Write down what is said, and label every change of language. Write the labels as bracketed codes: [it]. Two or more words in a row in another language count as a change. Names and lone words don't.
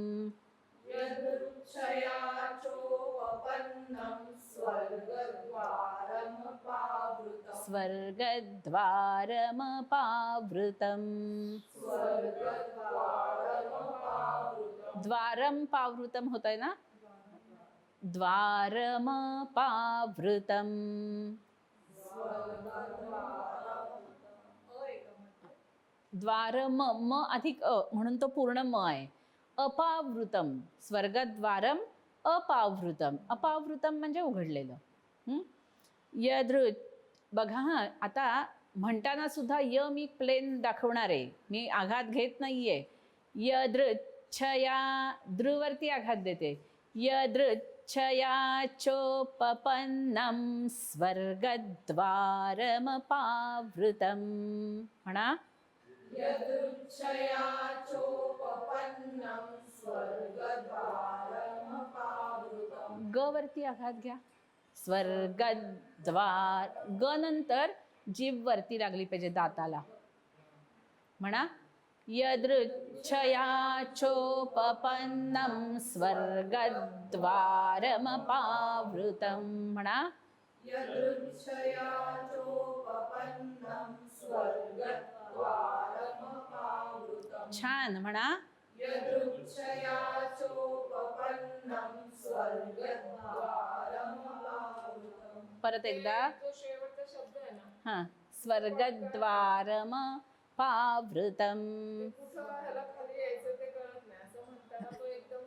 [sa] स्वर्गद्वारमपावृतम. द्वारम पावृतम [mr] होत आहे ना. [sa] द्वारमपावृतम. [mr] द्वारम, म अधिक अ म्हणून तो पूर्ण म आहे. [sa] अपावृतम, स्वर्गद्वारम अपावृतम. [mr] अपावृतम म्हणजे उघडलेलं. बघा हा, आता म्हणताना सुद्धा य मी प्लेन दाखवणार आहे, मी आघात घेत नाहीये. यदृच्छया दृवरती आघात देते. [sa] यदृच्छया चोपपन्नम स्वर्गद्वारमपावृतम, म्हणा. यदृच्छया चोपपन्नम स्वर्गद्वारमपावृतम. [mr] ग वरती आघात घ्या. स्वर्गद्वार, ग नंतर जीभ वरती लागली पाहिजे दाताला, म्हणा. [sa] यदृच्छया चोपपन्नम स्वर्गद्वारमपावृतम, म्हणा. यदृच्छया चोपपन्नम स्वर्गद्वारमपावृतम. [mr] छान, म्हणा. [sa] यदृच्छया चोपपन्नम स्वर्गद्वारमपावृतम. [mr] परत एकदा. तो शेवटचा शब्द आहे ना. [sa] हां, स्वर्गद्वारम पावृतम. [mr] कुठं ह्याला खाली यायचं ते कळत नाही, असं म्हणताना तो एकदम